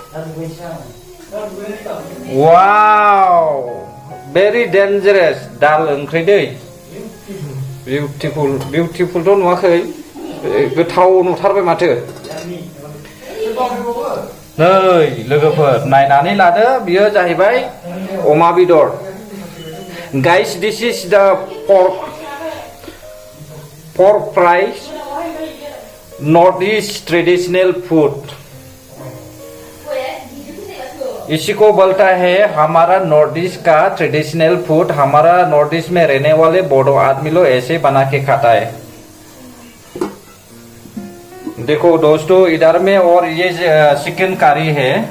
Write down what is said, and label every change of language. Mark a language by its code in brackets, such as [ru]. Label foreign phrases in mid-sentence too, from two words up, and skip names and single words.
[en] wow very dangerous [brx] दाल ओंख्रि दै बिउटिफुलथ' नुवाखै गोथाव नुथारबाय माथो नै लोगोफोर नायनानै लादो बियो जाहैबाय अमा बेदर [en] Guys, this is the pork fry, Northeast traditional food. [hi] इसी को बोलता है हमारा नॉर्थ ईस्ट का [en] traditional food. [hi] हमारा नॉर्थ ईस्ट में रहने वाले बोडो आदमी लोग ऐसे बना के खाता है। देखो दोस्तों, इधर में और ये चिकन करी है।